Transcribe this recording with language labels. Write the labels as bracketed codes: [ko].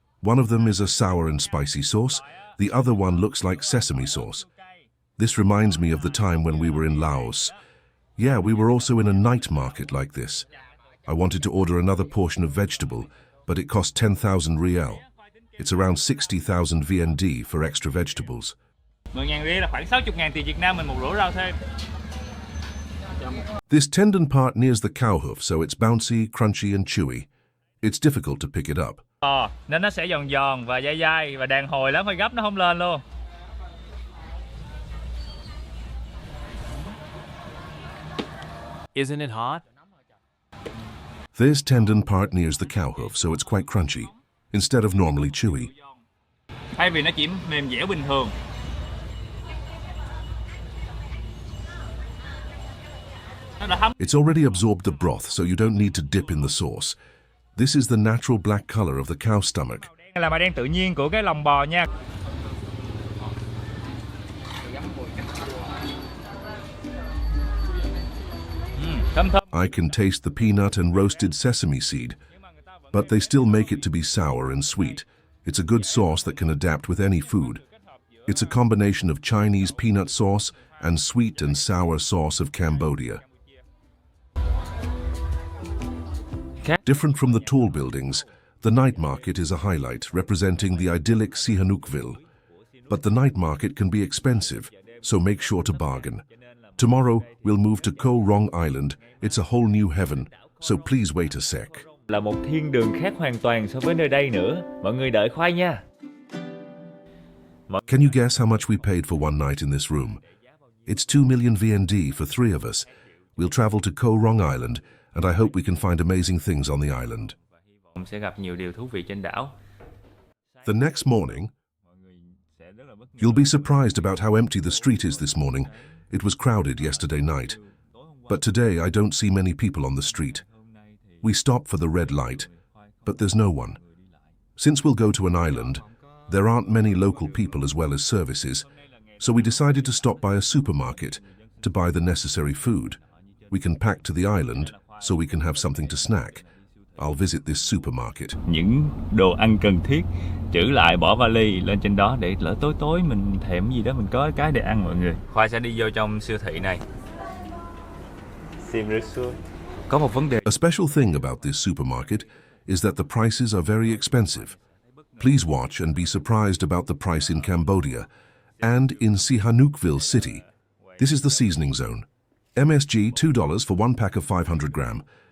[en] One of them is a sour and spicy sauce. The other one looks like sesame sauce. This reminds me of the time when we were in Laos. Yeah, we were also in a night market like this. I wanted to order another portion of vegetable, but it cost 10,000 riel. It's around 60,000 VND for extra vegetables. [vi] 10.000 riel là khoảng 60.000 tiền Việt Nam mình một rổ rau thêm. [en] This tendon part nears the cow hoof, so it's bouncy, crunchy and chewy. It's difficult to pick it up. [vi] Nên nó sẽ giòn giòn và dai dai và đàn hồi lắm, phải gấp nó không lên luôn. [en] Isn't it hot? This tendon part nears the cow hoof, so it's quite crunchy, instead of normally chewy. [vi] Thay vì nó chỉ mềm dẻo bình thường. Nó đã thấm. [en] It's already absorbed the broth, so you don't need to dip in the sauce. This is the natural black color of the cow stomach. [vi] Đây là màu đen tự nhiên của cái lòng bò nha. Thơm thơm. [en] I can taste the peanut and roasted sesame seed, but they still make it to be sour and sweet. It's a good sauce that can adapt with any food. It's a combination of Chinese peanut sauce and sweet and sour sauce of Cambodia. Different from the tall buildings, the night market is a highlight representing the idyllic Sihanoukville. But the night market can be expensive, so make sure to bargain. Tomorrow, we'll move to Koh Rong Island. It's a whole new heaven, so please wait a sec. [vi] Là một thiên đường khác hoàn toàn so với nơi đây nữa. Mọi người đợi Khoai nha. [en] Can you guess how much we paid for one night in this room? It's 2 million VND for 3 of us. We'll travel to Koh Rong Island, and I hope we can find amazing things on the island. [vi] Sẽ gặp nhiều điều thú vị trên đảo. [en] The next morning, you'll be surprised about how empty the street is this morning. It was crowded yesterday night. But today I don't see many people on the street. We stop for the red light, but there's no one. Since we'll go to an island, there aren't many local people as well as services, so we decided to stop by a supermarket to buy the necessary food. We can pack to the island, so we can have something to snack. I'll visit this supermarket. [vi] Những đồ ăn cần thiết, trữ lại bỏ vali lên trên đó để lỡ tối tối mình thèm gì đó mình có cái để ăn mọi người. Khoai sẽ đi vô trong siêu thị này. Có một vấn đề. [en] A special thing about this supermarket is that the prices are very expensive. Please watch and be surprised about the price in Cambodia and in Sihanoukville city. This is the seasoning zone. MSG $2 for one pack of 500 gram.